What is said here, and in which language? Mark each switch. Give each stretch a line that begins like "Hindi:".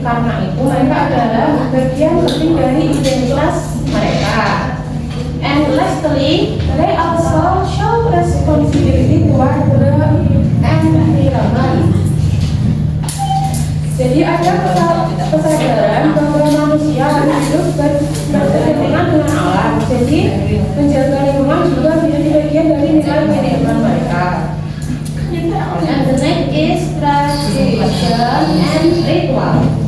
Indonesian: Karena itu mereka adalah bagian penting dari identitas mereka.
English: And lastly, they also show responsibility toward the environment.
Indonesian: Jadi ada kesadaran bahwa manusia harus hidup berdampingan dengan alam. Jadi menjaga lingkungan juga menjadi bagian dari nilai kehidupan mereka.
English: And the next is tradition and ritual.